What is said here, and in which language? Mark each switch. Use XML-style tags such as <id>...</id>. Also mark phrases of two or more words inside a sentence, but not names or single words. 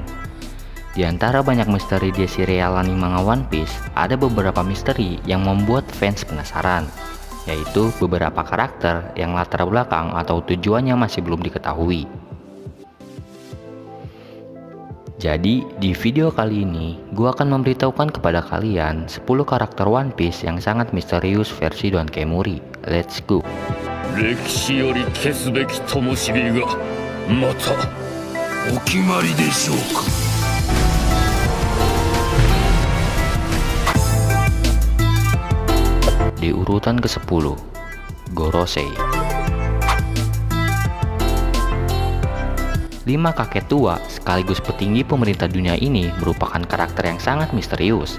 <id>Di antara banyak misteri di serial anime manga One Piece, ada beberapa misteri yang membuat fans penasaran, yaitu beberapa karakter yang latar belakang atau tujuannya masih belum diketahui. Jadi, di video kali ini, gua akan memberitahukan kepada kalian 10 karakter One Piece yang sangat misterius versi Don Kemuri.</id> <en>Let's go!</en> <ja>歴史より消すべき灯火がまたお決まりでしょうか。</ja> <id>Di urutan ke-10, Gorosei. 5 kakek tua sekaligus petinggi pemerintah dunia ini merupakan karakter yang sangat misterius.</id>